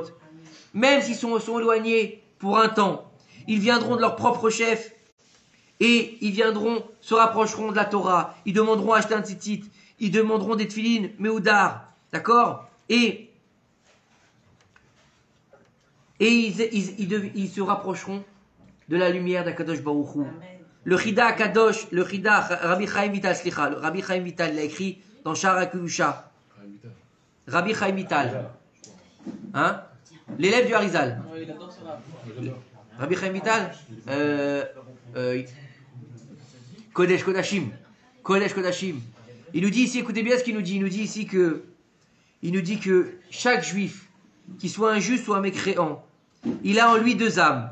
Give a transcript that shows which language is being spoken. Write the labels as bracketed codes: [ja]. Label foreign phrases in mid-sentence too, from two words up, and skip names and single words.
[fr] Même s'ils sont éloignés pour un temps, ils viendront de leur propre chef et ils se rapprocheront de la Torah. Ils demanderont à acheter un tzitzit, ils demanderont des tefilines, meoudar, d'accord? Et ils se rapprocheront de la lumière d' [he] הקדוש ברוך הוא. [fr] Le Chida Rabbi Chaim Vital, Rabbi Chaim Vital l'a écrit dans Shara Kedusha. Rabbi Chaim Vital. Hein? L'élève du Harizal. Rabbi Chaim Vital. [he] קודש קודשים. [fr] Il nous dit ici, écoutez bien ce qu'il nous dit. Il nous dit ici que chaque juif, qu'il soit un juste ou un mécréant, il a en lui 2 âmes.